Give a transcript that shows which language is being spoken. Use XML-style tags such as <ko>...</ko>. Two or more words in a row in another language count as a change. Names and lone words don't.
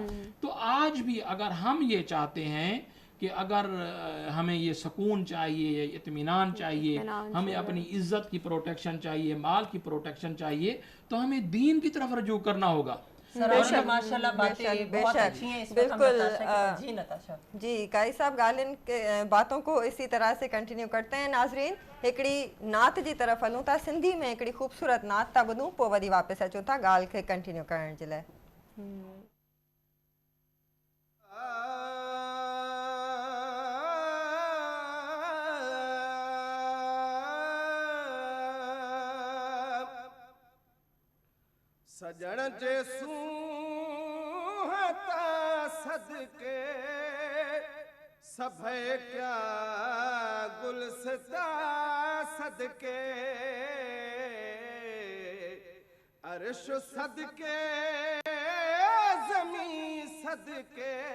<ur>تو آج بھی اگر ہم یہ چاہتے ہیں کہ اگر ہمیں یہ سکون چاہیے، اطمینان چاہیے، ہمیں اپنی عزت کی پروٹیکشن چاہیے، مال کی پروٹیکشن چاہیے، تو ہمیں دین کی طرف رجوع کرنا ہوگا. ماشاءاللہ باتیں بہت اچھی ہیں. بالکل. جی نتاشا جی قاری صاحب ॻाल्हियुनि کے باتوں کو اسی طرح سے کنٹینیو کرتے ہیں.</ur> <sd>ناظرین हिकिड़ी नात जी तरफ़ हलूं था, सिंधी में हिकिड़ी ख़ूबसूरत नात था ॿुधूं, पोइ वरी वापसि अचूं था ॻाल्हि खे कंटिन्यू करण जे लाइ. सजण जे सूंह ता सदके सभे क्या गुलसिता सदके अर्श सदके ज़मीं सदके</sd>